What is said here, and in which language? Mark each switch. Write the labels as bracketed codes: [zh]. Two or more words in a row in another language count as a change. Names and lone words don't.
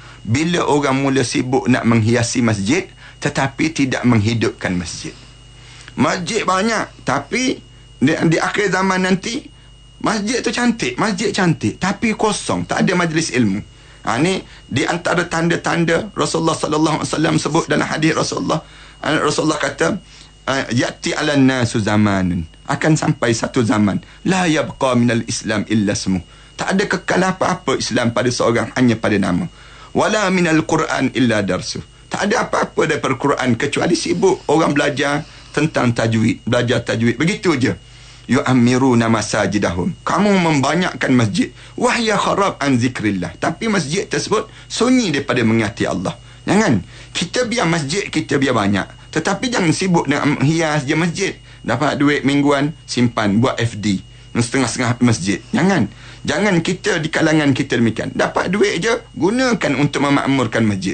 [ms] bila orang mula sibuk nak menghiasi masjid tetapi tidak menghidupkan masjid. Masjid banyak tapi di akhir zaman nanti masjid tu cantik, masjid cantik tapi kosong, tak ada majlis ilmu. Ni di antara tanda-tanda Rasulullah [ar] صلى الله عليه وسلم [ms] sebut dalam hadis Rasulullah kata [ar] يأتي على الناس زمان, [ms] akan sampai satu zaman [ar] لا يبقى من الإسلام إلا اسمه, [ms] tak ada kekal apa-apa Islam pada seorang hanya pada nama, [ar] ولا من القرآن إلا درسه, [ms] tak ada apa-apa daripada Quran kecuali sibuk orang belajar tentang tajwid, belajar tajwid, begitu je. [ar] يعمرون مساجدهم, [ms] kamu membanyakkan masjid, [ar] وهي خراب عن ذكر الله, [ms] tapi masjid tersebut sunyi daripada mengingati Allah. Jangan kita biar masjid kita biar banyak, tetapi jangan sibuk dengan hias je masjid. Dapat duit mingguan simpan buat FD setengah-setengah masjid. Jangan kita di kalangan kita demikian. Dapat duit je gunakan untuk memakmurkan masjid.